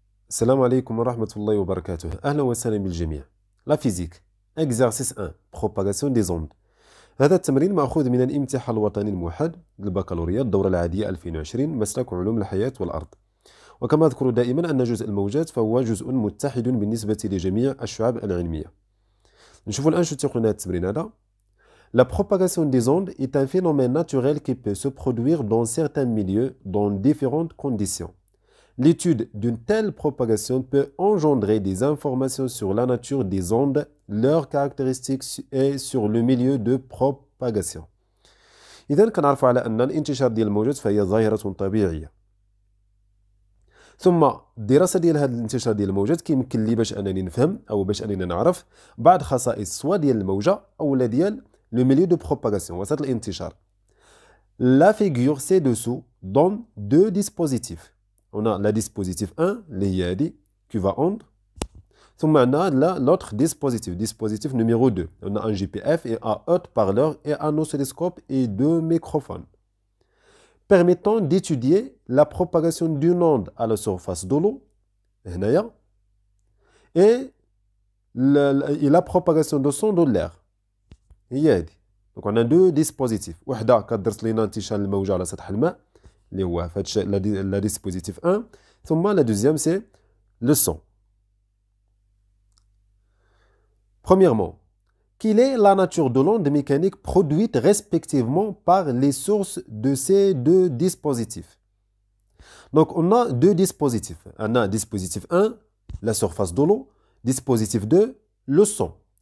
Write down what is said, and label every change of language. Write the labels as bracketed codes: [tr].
[ar] السلام عليكم ورحمة الله وبركاته. أهلا وسهلا بالجميع. [fr] لا فيزيك exercice 1 propagation des ondes. [ar] هذا التمرين مأخوذ من الامتحان الوطني الموحد للبكالوريا الدورة العادية 2020 مسلك علوم الحياة والأرض. وكما أذكر دائما أن جزء الموجات فهو جزء متحد بالنسبة لجميع الشعاب العلمية. نشوفوا الآن شو تيقول هذا التمرين هذا. [fr] La propagation des ondes est un phénomène naturel qui peut se produire dans certains milieux dans différentes conditions. L'étude d'une telle propagation peut engendrer des informations sur la nature des ondes, leurs caractéristiques et sur le milieu de propagation. [ar] إذن كنعرفوا على أن الانتشار ديال الموجات فهي ظاهرة طبيعية. ثم الدراسة ديال هذا الانتشار ديال الموجات كيمكن لي باش أنني نفهم أو باش أنني نعرف بعض خصائص سواء ديال الموجة أو ديال [fr] le milieu de propagation, [ar] وسط الانتشار. [fr] La figure ci-dessous donne deux dispositifs. On a la dispositif 1, l'IADI, qui va onde. [ar] ثم عندنا [fr] l'autre dispositif, dispositif numéro 2. On a un GPF et un haut-parleur et un oscilloscope et deux microphones. Permettant d'étudier la propagation d'une onde à la surface de l'eau, et la propagation de son dans l'air. Donc on a deux dispositifs. [ar] وحده كدرس لنا انتشار الموجة على سطح الماء اللي هو la dispositif 1 ثم [fr] la deuxième c'est le son. Premièrement, quelle est la nature de l'onde mécanique produite respectivement par les sources de ces deux dispositifs? Donc on a deux dispositifs. On a dispositif 1, la surface de l'eau, dispositif 2, le son.